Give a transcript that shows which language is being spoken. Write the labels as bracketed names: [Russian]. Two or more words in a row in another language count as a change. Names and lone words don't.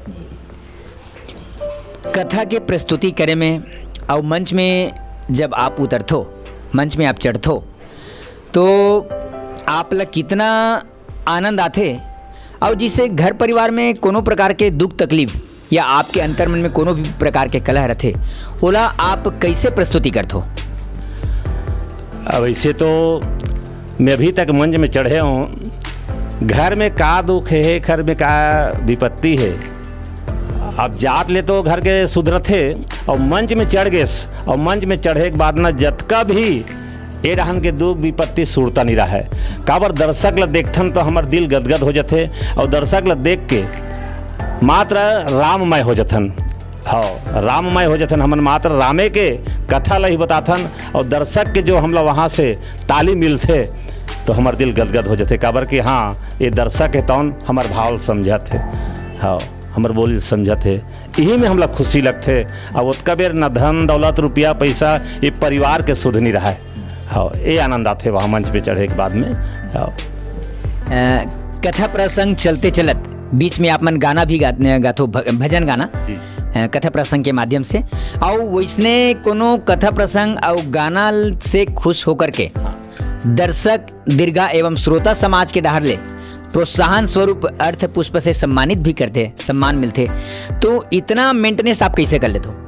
[Chhattisgarhi] कथा के प्रस्तुति करे में और मंच में जब आप उतरथो, मंच में आप चढ़थो, तो आप ला कितना आनंद आथे, और जिससे घर परिवार में कोनो प्रकार के दुख तकलीफ या आपके अंतर्मन में कोनो भी प्रकार के कलह रथे, ओला आप कैसे प्रस्तुति करथो? अब ऐसे तो मैं अभी तक मंच में चढ़े हूँ, घर में का दुख है, घर में का विपत्ति है, अब जात ले तो घर के सुधरत है, और मंच में चढ़ गए, और मंच में चढ़े के बाद ना जतका भी ए रहन के दुख विपत्ति सुरता नहीं रहा है। काबर दर्शक ला देखथन तो हमार दिल गदगद हो जाते, और दर्शक ला देख के मात्र राममय हो जाथन। हाँ, राममय हो जाथन, हमन मात्र रामे के कथा ला ही बताथन, और दर्शक के जो हम लोग वहाँ से ताली मिलते तो हमार दिल गदगद हो जाते। काबर कि हाँ ये दर्शक है तौन हमार भाव समझत है, हाँ हमार बोली समझत है, यही में हम लोग खुशी लगते। अब उतका बेर न धन दौलत रुपया पैसा ये परिवार के सुध नहीं रहा है। हाँ, ये आनंद आते वहाँ मंच पे चढ़े के बाद में। हाँ, कथा प्रसंग चलते चलत बीच में आप मन गाना भी गाथो, भजन गाना कथा प्रसंग के माध्यम से, और वैसने कोनो कथा प्रसंग और गाना से खुश होकर के दर्शक दीर्घा एवं श्रोता समाज के डहर ले प्रोत्साहन स्वरूप अर्थ पुष्प से सम्मानित भी करते, सम्मान मिलते, तो इतना मेंटेनेंस आप कैसे कर लेते हो?